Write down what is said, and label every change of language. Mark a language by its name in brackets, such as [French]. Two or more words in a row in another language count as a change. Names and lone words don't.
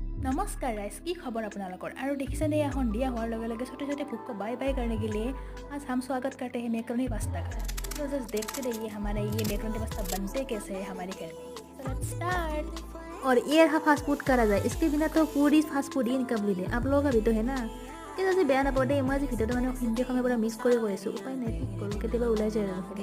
[Assamese] নমস্কাৰ গাইজ, কি খবৰ আপোনালোকৰ? আৰু দেখিছেনে এয়া সন্ধিয়া হোৱাৰ লগে লগে [Hindi] छोटे छोटे भूख को [English] bye bye [Hindi] करने के लिए आज हम स्वागत करते हैं मैक्रोनी पास्ता का। तो जस्ट देखते रहिए हमारे ये मैक्रोनी पास्ता बनते कैसे है हमारे घर में। तो [English] let's start. [Hindi] और ये रहा [English] fast food [Hindi] करा जाए, इसके बिना तो पूरी [English] fast food [Hindi] ही इनकम्प्लीट है। आप लोगों का भी तो है ना। [Assamese] কিন্তু আজি বেয়া নাপাওঁ দেই, মই আজি ভিডিঅ'টো মানে হিন্দী অসমীয়া পৰা মিক্স কৰি কৈ আছোঁ। উপায় নাই, কি কৰোঁ, কেতিয়াবা ওলাই যায় আৰু মুখেৰে।